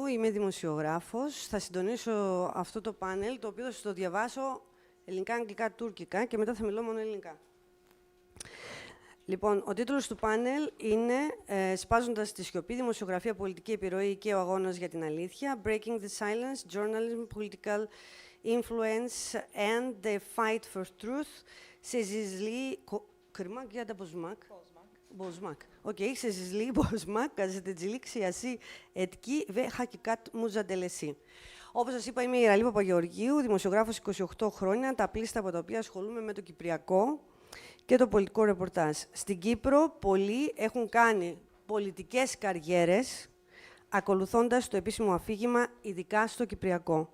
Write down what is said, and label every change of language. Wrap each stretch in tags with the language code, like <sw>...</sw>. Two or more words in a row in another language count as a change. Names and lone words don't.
<el>Είμαι δημοσιογράφος. Θα συντονίσω αυτό το πάνελ, το οποίο θα σας το διαβάσω ελληνικά, αγγλικά, τουρκικά και μετά θα μιλώ μόνο ελληνικά. Λοιπόν, ο τίτλος του πάνελ είναι «Σπάζοντας τη σιωπή, δημοσιογραφία, πολιτική επιρροή και ο αγώνας για την αλήθεια.</el> <en>Breaking the silence, journalism, political influence and the fight for truth». Σε ζυσλή...</en> <tr>Kırmak ya da bozmak? Bozmak. Okey. Sessizliği bozmak, gazetecilik, siyasi etki ve hakikat mücadelesi.</tr> <el>Όπως σας είπα, είμαι η Ραλή Παπαγεωργίου, δημοσιογράφος 28 χρόνια, τα πλήστα από τα οποία ασχολούμαι με το κυπριακό και το πολιτικό ρεπορτάζ. Στην Κύπρο, πολλοί έχουν κάνει πολιτικές καριέρες ακολουθώντας το επίσημο αφήγημα, ειδικά στο κυπριακό.</el>